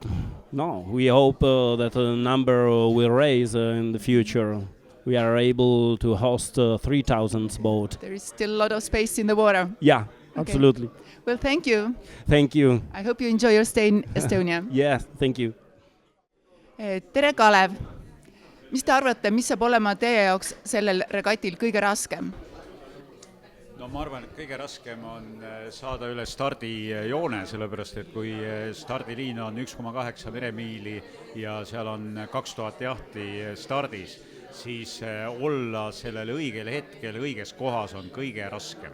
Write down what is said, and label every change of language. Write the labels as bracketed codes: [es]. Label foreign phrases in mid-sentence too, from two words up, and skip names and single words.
[en] No, we hope that the number will raise in the future. We are able to host 3,000 boats. There is still a lot of space in the water. Yeah, Okay. absolutely. Well, thank you. Thank you. I hope you enjoy your stay in Estonia. Yes, thank you. [et] Tere, Kalev! Mis te arvate, mis saab olema teie jaoks sellel regatil kõige raskem? No ma arvan, et kõige raskem on saada üle stardijoone, sellepärast et kui stardiliin on 1,8 meremiili ja seal on 2000 jahti stardis, siis olla sellel õigel hetkel õiges kohas on kõige raskem.